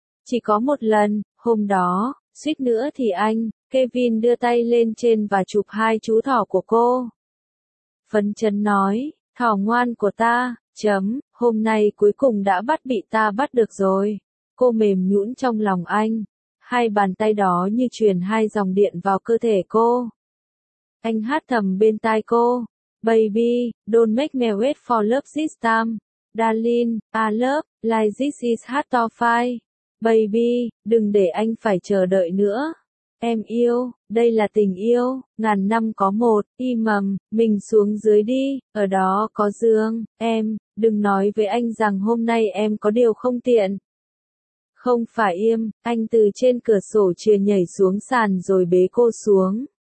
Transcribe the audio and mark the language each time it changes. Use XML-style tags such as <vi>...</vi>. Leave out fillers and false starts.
<vi>Chỉ có một lần, hôm đó, suýt nữa thì anh, Kevin đưa tay lên trên và chụp hai chú thỏ của cô. Phấn chấn nói, thỏ ngoan của ta, chấm, hôm nay cuối cùng đã bắt bị ta bắt được rồi. Cô mềm nhũn trong lòng anh. Hai bàn tay đó như truyền hai dòng điện vào cơ thể cô. Anh hát thầm bên tai cô.</vi> <en>Baby, don't make me wait for love this time. Darling, a love like this is hard to find.</en> <vi>Baby, đừng để anh phải chờ đợi nữa. Em yêu, đây là tình yêu, ngàn năm có một, y mầm, mình xuống dưới đi, ở đó có giường. Em, đừng nói với anh rằng hôm nay em có điều không tiện. Không phải im, anh từ trên cửa sổ chìa nhảy xuống sàn rồi bế cô xuống.</vi>